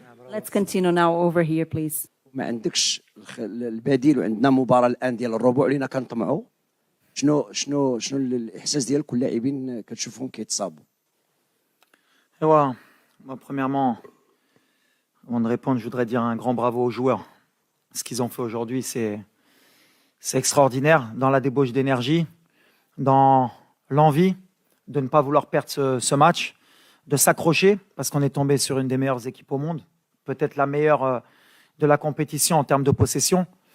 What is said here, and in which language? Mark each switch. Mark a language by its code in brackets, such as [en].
[en] Let's continue now over here, please. [ar] ما عندكش البديل وعندنا مباراة الآن ديال الربع اللي كنطمعوا. شنو الإحساس ديالك واللاعبين كتشوفهم كيتصابوا؟ [fr] Moi, premièrement, avant de répondre, je voudrais dire un grand bravo aux joueurs. Ce qu'ils ont fait aujourd'hui, c'est extraordinaire dans la débauche d'énergie, dans l'envie de ne pas vouloir perdre ce match, de s'accrocher parce qu'on est tombé sur une des meilleures équipes au monde, peut-être la meilleure de la compétition en termes de possession.